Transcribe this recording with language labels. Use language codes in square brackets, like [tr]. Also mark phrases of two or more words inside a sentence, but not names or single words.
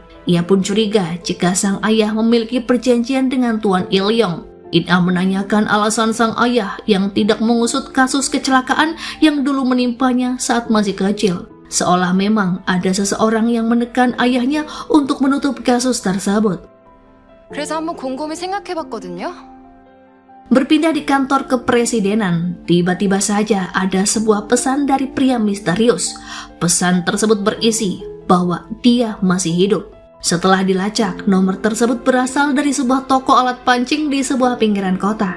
[id] Ia pun curiga jika sang ayah memiliki perjanjian dengan Tuan Il-yong. In-ah menanyakan alasan sang ayah yang tidak mengusut kasus kecelakaan yang dulu menimpanya saat masih kecil. Seolah memang ada seseorang yang menekan ayahnya untuk menutup kasus tersebut. [ko] 그래서 한번 곰곰이 생각해봤거든요. [id] Berpindah di kantor kepresidenan, tiba-tiba saja ada sebuah pesan dari pria misterius. Pesan tersebut berisi bahwa dia masih hidup. Setelah dilacak, nomor tersebut berasal dari sebuah toko alat pancing di sebuah pinggiran kota.